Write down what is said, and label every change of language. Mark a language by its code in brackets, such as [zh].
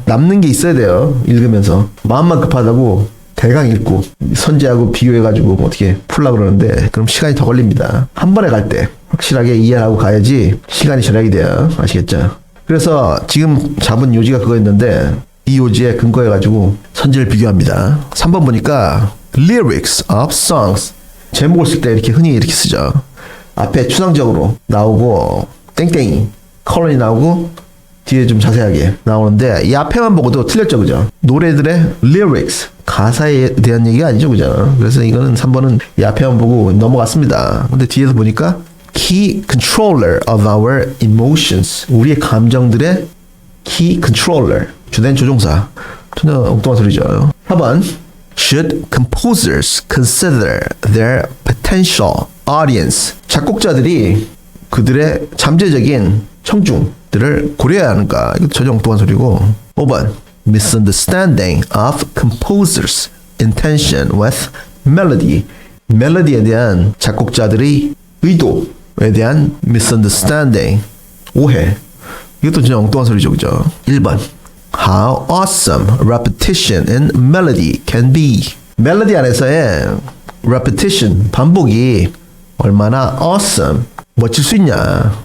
[ko] 남는 게 있어야 돼요. 읽으면서 마음만 급하다고 대강 읽고 선지하고 비교해가지고 어떻게 풀려고 그러는데 그럼 시간이 더 걸립니다. 한 번에 갈 때 확실하게 이해하고 가야지 시간이 절약이 돼요. 아시겠죠? 그래서 지금 잡은 요지가 그거였는데 이 요지에 근거해가지고 선지를 비교합니다. 3번 보니까 [en] lyrics of songs. [ko] 제목을 쓸 때 이렇게 흔히 이렇게 쓰죠. 앞에 추상적으로 나오고 땡땡이 컬런이 나오고 뒤에 좀 자세하게 나오는데 이 앞에만 보고도 틀렸죠, 그죠? 노래들의 lyrics 가사에 대한 얘기가 아니죠, 그죠? 그래서 이거는 3번은 이 앞에만 보고 넘어갔습니다. 근데 뒤에서 보니까 [en] key controller of our emotions. [ko] 우리의 감정들의 key controller. 주된 조종사. 전혀 엉뚱한 소리죠. [en] 4번 Should composers consider their potential audience? [ko] 작곡자들이 그들의 잠재적인 청중들을 고려해야 하는가? 이것도 전혀 엉뚱한 소리고. [en] 5번 Misunderstanding of composers' intention with melody. [ko] 멜로디에 대한 작곡자들의 의도에 대한 misunderstanding, 오해. 이것도 전혀 엉뚱한 소리죠, 그죠? [en] 1번 How awesome repetition in melody can be. [ko] 멜로디 안에서의 repetition, 반복이 얼마나 awesome, 멋질 수 있냐.